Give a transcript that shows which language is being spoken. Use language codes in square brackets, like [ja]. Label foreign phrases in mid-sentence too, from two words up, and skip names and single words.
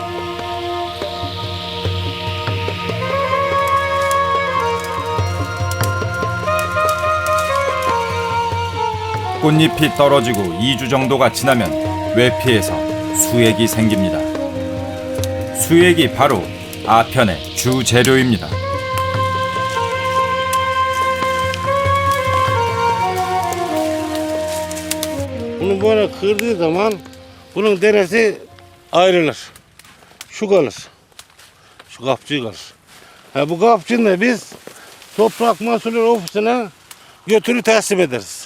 [ko] 꽃잎이 떨어지고 2주 정도가 지나면 외피에서 수액이 생깁니다. 수액이 바로 아편의 주 재료입니다. [tr] Bunu böyle kırdığı zaman bunun deresi ayrılır. Şu kalır. Şu kapçığı kalır. Bu kapçığını da biz Toprak Mahsulleri Ofisi'ne götürüp teslim ederiz.